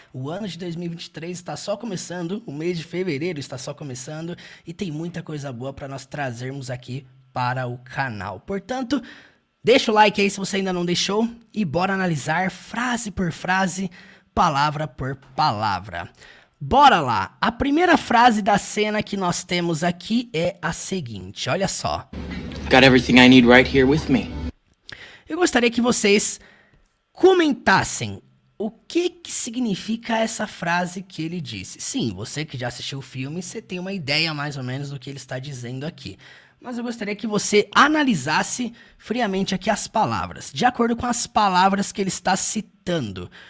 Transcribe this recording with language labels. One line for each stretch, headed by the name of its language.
Portuguese: O ano de 2023 está só começando, o mês de fevereiro está só começando e tem muita coisa boa para nós trazermos aqui para o canal. Portanto, deixa o like aí se você ainda não deixou e bora analisar frase por frase, palavra por palavra. Bora lá! A primeira frase da cena que nós temos aqui é a seguinte, olha só.
English: Got everything I need right here with me.
Portuguese: Eu gostaria que vocês comentassem o que significa essa frase que ele disse. Sim, você que já assistiu o filme, você tem uma ideia mais ou menos do que ele está dizendo aqui. Mas eu gostaria que você analisasse friamente aqui as palavras, de acordo com as palavras que ele está citando.